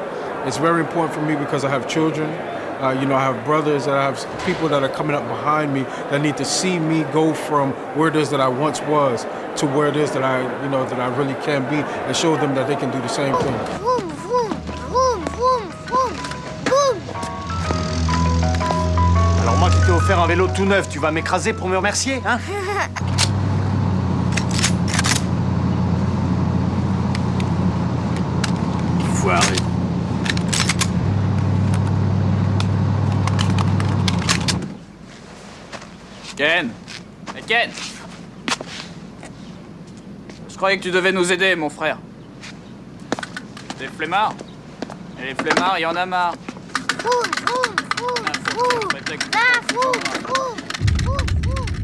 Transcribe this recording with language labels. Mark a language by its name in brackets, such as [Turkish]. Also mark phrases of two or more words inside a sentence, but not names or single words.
[English] It's very important for me because I have children. I have brothers, I have people that are coming up behind me that need to see me go from where it is that I once was to where it is that I really can be, and show them that they can do the same thing. Vroom, vroom, vroom, vroom, vroom, vroom. [French] Alors moi qui t'ai offert un vélo tout neuf, tu vas m'écraser pour me remercier, hein? Foiré. Ken! Mais Ken! Je croyais que tu devais nous aider, mon frère. Des flemmards? Et les flemmards, il y en a marre. Vroom, vroom, vroom, vroom. Ah, vroom, vroom, vroom, vroom.